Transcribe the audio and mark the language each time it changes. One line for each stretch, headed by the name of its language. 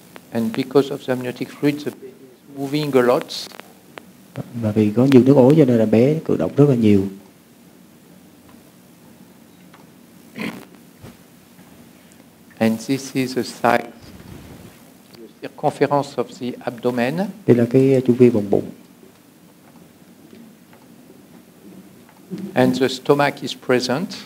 English: And because of the amniotic fluid, the baby is moving a lot.
Vietnamese: Và vì có nhiều nước ối cho nên là bé cử động rất là nhiều.
English: And this is the size, the circumference of the abdomen.
Vietnamese: Đây là cái chu vi vùng bụng.
English: And the stomach is present.